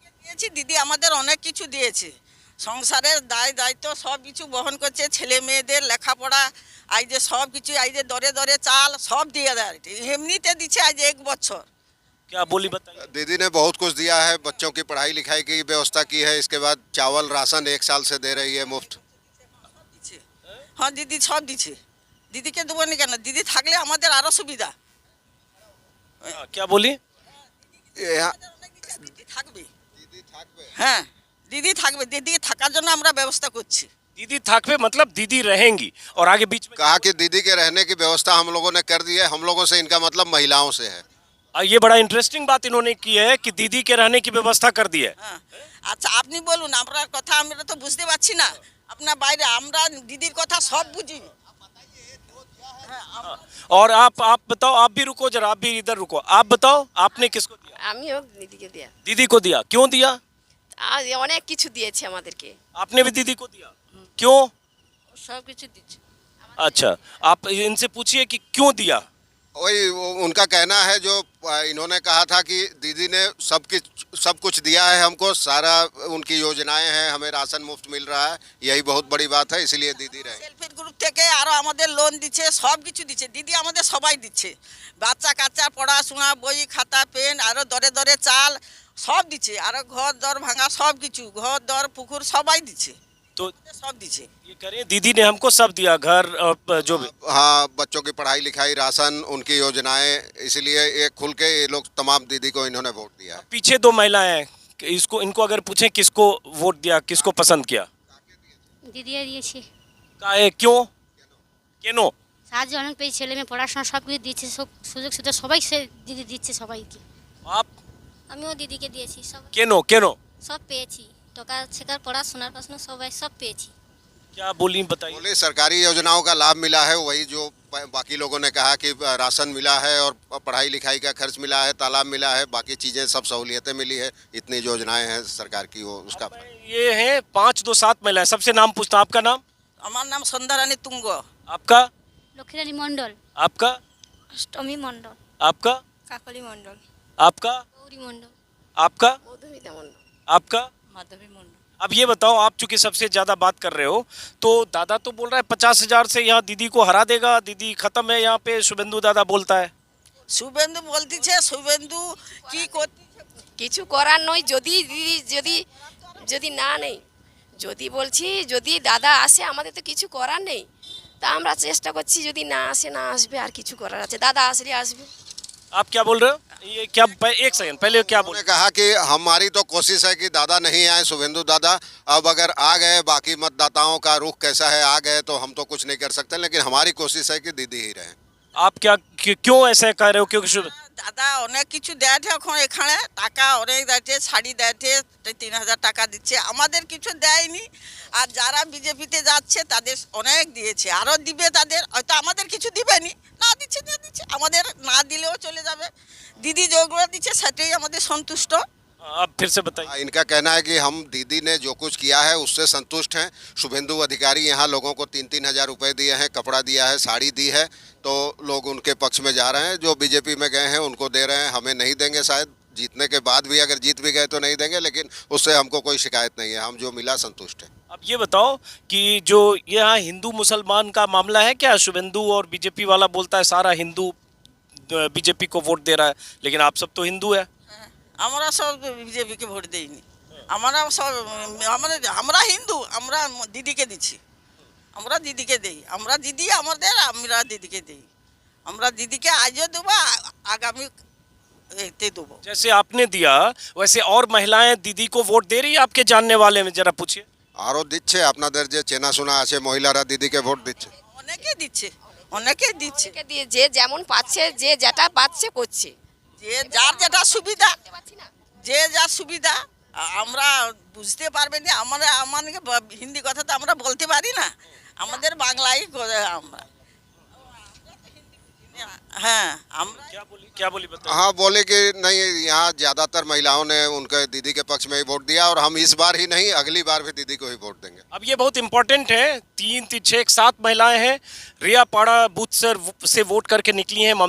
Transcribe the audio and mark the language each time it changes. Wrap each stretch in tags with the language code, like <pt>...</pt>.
<bn>দিয়েছি, দিদি আমাদের অনেক কিছু দিয়েছে, সংসারের দায় দায়িত্ব সব কিছু বহন করছে, ছেলে মেয়েদের লেখাপড়া, এই যে সব কিছু, এই যে দরে দরে চাল সব দিয়ে দেয়, এমনিতে দিচ্ছে আজ 1 বছর।</bn> <hi>क्या बोली बताइए। दीदी ने बहुत कुछ दिया है, बच्चों की पढ़ाई लिखाई की व्यवस्था की है। इसके बाद चावल राशन 1 साल से दे रही है मुफ्त।</hi> <bn>দিচ্ছে। হ্যাঁ দিদি সব দিচ্ছে, দিদিকে দেবো না কেন? দিদি থাকলে আমাদের আরো সুবিধা।</bn> <hi>क्या बोली? यहाँ</hi> <bn>দিদি থাকবে, হ্যাঁ দিদি থাকবে, দিদি থাকার জন্য আমরা ব্যবস্থা করছি।</bn> <hi>दीदी</hi> <bn>थाकवे</bn> <hi>मतलब दीदी रहेंगी और आगे बीच में कहा कि दीदी के रहने की व्यवस्था हम लोगों ने कर दी है। हम लोगों से इनका मतलब महिलाओं से है। ये बड़ा इंटरेस्टिंग बात इन्होंने की है कि दीदी के रहने की व्यवस्था कर दी है।</hi> <bn>হ্যাঁ আচ্ছা আপনি বলুন, আপনার কথা আমরা তো বুঝতে পারছি না, আপনার বাইরে আমরা দিদির কথা সব বুঝি।</bn> <hi>और आप बताओ, आप भी रुको जरा, आप भी इधर रुको। आप बताओ आपने किसको दिया?</hi> <bn>আমিও দিদিকে দেয়া</bn> <hi>दीदी को दिया। क्यों दिया?</hi> <bn>আজ অনেক কিছু দিয়েছে আমাদেরকে,</bn> <hi>आपने भी दीदी को दिया? क्यों?</hi> <bn>সব কিছু দিচ্ছে।</bn> <hi>अच्छा, आप इनसे पूछिए कि क्यों दिया। वही उनका कहना है जो इन्होंने कहा था कि दीदी ने सब कुछ दिया है हमको। सारा उनकी योजनाएं हैं, हमें राशन मुफ्त मिल रहा है। यही बहुत बड़ी बात है, इसलिए दीदी रहे।</hi> <bn>সেলফ হেল্প গ্রুপ থেকে আরো আমাদের লোন দিচ্ছে, সব কিছু দিচ্ছে, দিদি আমাদের সবাই দিচ্ছে। বাচ্চা কাচ্চা পড়াশোনা, বই খাতা পেন, আরো দরে দরে চাল সব দিচ্ছে, আরো ঘর দর ভাঙা সব কিছু, ঘর দর পুকুর সবাই দিচ্ছে,</bn> <hi>तो</hi> <bn>সব দিচ্ছে।</bn> <hi>ये करें, दीदी ने हमको सब दिया, घर और जो भी। हाँ, बच्चों की पढ़ाई लिखाई, राशन, उनकी योजनाएं, इसलिए ये खुल के ये लोग तमाम दीदी को इन्होंने वोट दिया है। पीछे 2 महिलाएं हैं, इसको इनको अगर पूछें किसको वोट दिया, किसको पसंद किया?</hi> <bn>দিদিও দিয়েছি।</bn> <hi>काहे? क्यों?</hi> <bn>केनो? সাহায্য অনেক পেয়েছি, ছেলে মেয়ে পড়াশোনা সব কিছু দিচ্ছে, সব সুযোগ সুবিধা সবাই সে দিদি দিচ্ছে সবাইকে।</bn> <hi>आप</hi> <bn>আমিও দিদিকে দিয়েছি, সব केनो केनो? সব পেয়েছি, টাকা শেখার পড়াশোনার পাশে সবাই সব পেয়েছি।</bn> <hi>क्या बोली बताइए। बोले सरकारी योजनाओं का लाभ मिला है, वही जो बाकी लोगों ने कहा कि राशन मिला है और पढ़ाई लिखाई का खर्च मिला है, तालाब मिला है, बाकी चीज़ें सब सहूलियतें मिली है। इतनी योजनाएं हैं सरकार की, वो उसका ये हैं 5 2 7 महिलाएं। सबसे नाम पूछता हूं। आपका नाम?</hi> <bn>আমার নাম সন্ধ্যারানী তুঙ্গ।</bn> <hi>आपका?</hi> <bn>লক্ষ্মীরানী মণ্ডল।</bn> <hi>आपका?</hi> <bn>অষ্টমী মণ্ডল।</bn> <hi>आपका?</hi> <bn>কাকলি মণ্ডল।</bn> <hi>आपका?</hi> <bn>গৌরী মণ্ডল।</bn> <hi>आपका?</hi> <bn>মধুমিতা মণ্ডল।</bn> <hi>आपका?</hi> <bn>মাধবী মণ্ডল।</bn> <hi>अब ये बताओ, आप चूंकि सबसे ज्यादा बात कर रहे हो, तो दादा तो बोल रहा है 50,000 से यहाँ दीदी को हरा देगा, दीदी खत्म है यहाँ पे। शुभेंदु दादा बोलता है।</hi> <bn>শুভেন্দু বলতেছে, শুভেন্দু কি করতেছে? কিছু করার নয়, যদি দিদি যদি যদি না নেই, যদি বলছি যদি দাদা আসে আমাদের তো কিছু করার নেই, তা আমরা চেষ্টা করছি যদি না আসে না আসবে, আর কিছু করার আছে, দাদা আসলে আসবে।</bn> <hi>आप क्या बोल रहे हो? ये क्या? एक सेकंड पहले क्या बोल? उन्होंने कहा कि हमारी तो कोशिश है कि दादा नहीं आए, शुभेंदु दादा। अब अगर आ गए, बाकी मतदाताओं का रुख कैसा है, आ गए तो हम तो कुछ नहीं कर सकते, लेकिन हमारी कोशिश है कि दीदी ही रहे। आप क्या क्यों ऐसे कह रहे हो? क्योंकि</hi> <bn>দাদা অনেক কিছু দেয় এখন, এখানে টাকা অনেক দেয়, শাড়ি দেয়, 3,000 টাকা দিচ্ছে, আমাদের কিছু দেয়নি। আর যারা বিজেপিতে যাচ্ছে তাদের অনেক দিয়েছে, আরো দিবে, তাদের হয়তো আমাদের কিছু দিবেনি, না দিচ্ছে না দিচ্ছে, আমাদের না দিলেও চলে যাবে। দিদি যেগুলো দিচ্ছে সেটাই আমাদের সন্তুষ্ট।</bn> <hi>आप फिर से बताइए। इनका कहना है कि हम दीदी ने जो कुछ किया है उससे संतुष्ट हैं। शुभेंदु अधिकारी यहाँ लोगों को 3-3 हज़ार रुपये दिए हैं, कपड़ा दिया है, साड़ी दी है, तो लोग उनके पक्ष में जा रहे हैं। जो बीजेपी में गए हैं उनको दे रहे हैं, हमें नहीं देंगे। शायद जीतने के बाद भी अगर जीत भी गए तो नहीं देंगे, लेकिन उससे हमको कोई शिकायत नहीं है। हम जो मिला संतुष्ट हैं। अब ये बताओ कि जो यहाँ हिंदू मुसलमान का मामला है क्या? शुभेंदु और बीजेपी वाला बोलता है सारा हिंदू बीजेपी को वोट दे रहा है, लेकिन आप सब तो हिंदू है।</hi> <bn>আমরা সব বিজেপিকে ভোট দেইনি, আমরা সব আমরা হিন্দু, আমরা দিদিকে দিচ্ছি, আমরা দিদিকে দেই, আমরা দিদি আমাদের, আমরা দিদিকে দেই, আমরা দিদিকে আজও দেবো, আগামী এতে দেবো।</bn> <hi>जैसे आपने दिया वैसे और महिलाएं दीदी को वोट दे रही है आपके जानने वाले में? जरा पूछिए।</hi> <bn>আরও দিচ্ছে, আপনাদের যে চেনাশোনা আছে মহিলারা দিদিকে ভোট দিচ্ছে। অনেকে দিচ্ছে, অনেকেই দিচ্ছে, অনেকে দিয়ে যে যেমন পাচ্ছে যে যেটা পাচ্ছে করছে যে যার যেটা সুবিধা, বুঝতে পারছি না যে যার সুবিধা। আমরা বুঝতে পারবেন না, আমাদের হিন্দি কথা তো আমরা বলতে পারি না, আমাদের বাংলাই আমরা। হ্যাঁ আমরা</bn> <hi>क्या बोली बताओ। हाँ बोले कि नहीं, यहाँ ज़्यादातर महिलाओं ने उनके दीदी के पक्ष में ही वोट दिया और हम इस बार ही नहीं अगली बार भी दीदी को ही वोट देंगे। अब ये बहुत इंपॉर्टेंट है, 7 महिलाएं हैं, रियापाड़ा बूथ से वोट करके निकली हैं।</hi>